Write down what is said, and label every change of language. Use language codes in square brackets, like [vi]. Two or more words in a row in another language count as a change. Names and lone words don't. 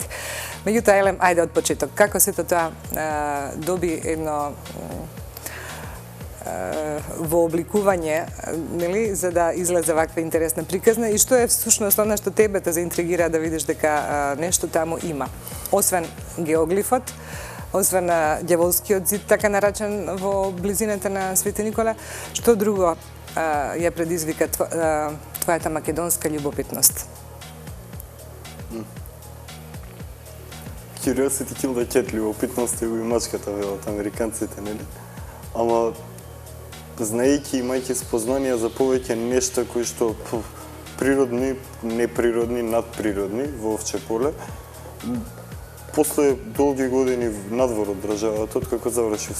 [mk] Меѓутоа, Елем, ајде од почеток. Како сето тоа доби едно вообликување, нели, за да излезе ваква интересна приказна и што е всушност она што тебе те заинтригира да видиш дека нешто таму има. Освен геоглифот, освен ѓаволскиот зид, така наречен во близината на Свети Никола, што друго ја предизвика твојата македонска љубопитност? [en] Curiosity killed the cat, [mk] љубопитност е уимачката, велат американците, нели? Ама, знаејќи, имајќи спознанија за повеќе нешта кои што природни, неприродни, надприродни во овче поле, после долги години надвор од државата, откако завршив